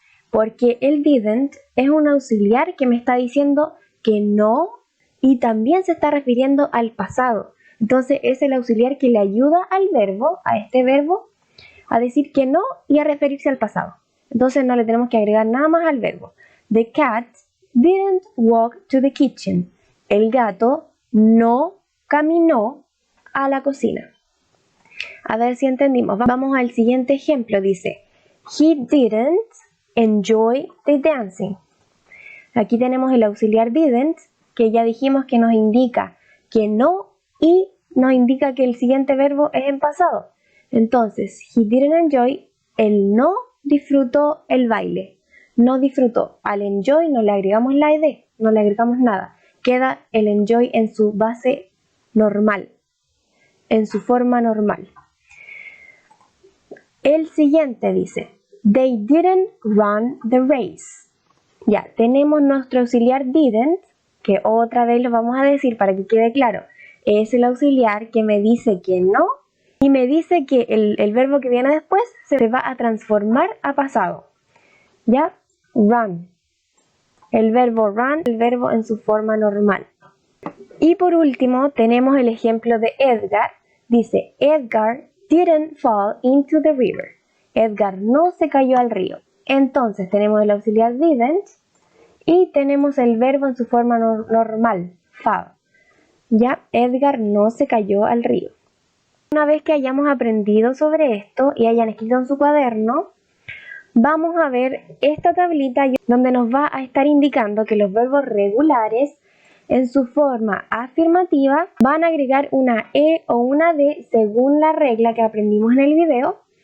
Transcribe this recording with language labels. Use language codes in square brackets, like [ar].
[es] Porque el didn't es un auxiliar que me está diciendo que no y también se está refiriendo al pasado. Entonces es el auxiliar que le ayuda al verbo, a este verbo, a decir que no y a referirse al pasado. Entonces no le tenemos que agregar nada más al verbo. [en] The cat didn't walk to the kitchen. [es] El gato no caminó a la cocina. A ver si entendimos. Vamos al siguiente ejemplo. [en] Dice, he didn't enjoy the dancing. [es] Aquí tenemos el auxiliar didn't, que ya dijimos que nos indica que no y nos indica que el siguiente verbo es en pasado. Entonces, [en] he didn't enjoy, [es] él no disfrutó el baile. No disfrutó. Al enjoy no le agregamos la ed, no le agregamos nada. Queda el enjoy en su base normal, en su forma normal. El siguiente dice, [en] they didn't run the race. [es] Ya, tenemos nuestro auxiliar didn't, que otra vez lo vamos a decir para que quede claro. Es el auxiliar que me dice que no y me dice que el verbo que viene después se va a transformar a pasado. ¿Ya? Run. El verbo run, el verbo en su forma normal. Y por último tenemos el ejemplo de Edgar. [en] Dice, Edgar didn't fall into the river. [es] Edgar no se cayó al río. Entonces tenemos el auxiliar didn't y tenemos el verbo en su forma normal, fall. Ya, Edgar no se cayó al río. Una vez que hayamos aprendido sobre esto y hayan escrito en su cuaderno, vamos a ver esta tablita donde nos va a estar indicando que los verbos regulares en su forma afirmativa van a agregar una e o una d según la regla que aprendimos en el video.